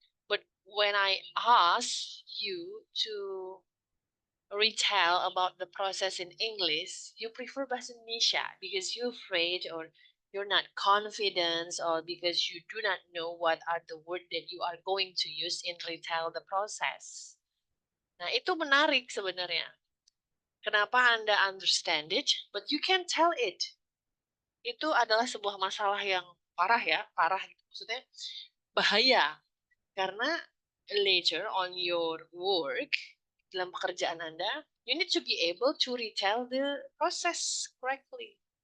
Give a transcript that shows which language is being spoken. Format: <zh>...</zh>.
<en>But when I ask you to retell about the process in English, you prefer bahasa Indonesia because you're afraid, or you're not confident, or because you do not know what are the word that you are going to use in retell the process.</en> <id>Nah, itu menarik sebenarnya. Kenapa Anda</id> <en>understand it, but you can't tell it?</en> <id>Itu adalah sebuah masalah yang parah ya, parah gitu. Maksudnya bahaya. Karena</id> <en>later on your work,</en> <id>dalam pekerjaan Anda,</id> <en>you need to be able to retell the process correctly.</en>